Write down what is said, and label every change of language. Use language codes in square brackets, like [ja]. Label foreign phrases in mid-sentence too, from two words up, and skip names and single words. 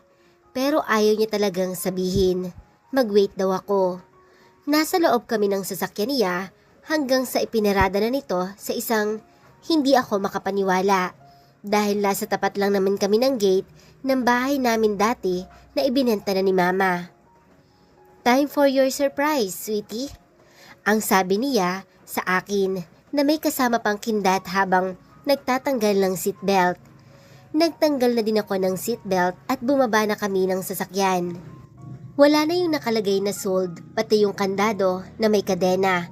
[tl] Pero ayaw niya talagang sabihin. Mag-wait daw ako. Nasa loob kami ng sasakyan niya hanggang sa ipinarada na nito sa isang hindi ako makapaniwala. Dahil nasa tapat lang naman kami ng gate ng bahay namin dati na ibinenta na ni Mama. [en] Time for your surprise, sweetie. [tl] Ang sabi niya sa akin na may kasama pang kindat habang nagtatanggal ng seatbelt. Nagtanggal na din ako ng seatbelt at bumaba na kami ng sasakyan. Wala na yung nakalagay na sold, pati yung kandado na may kadena.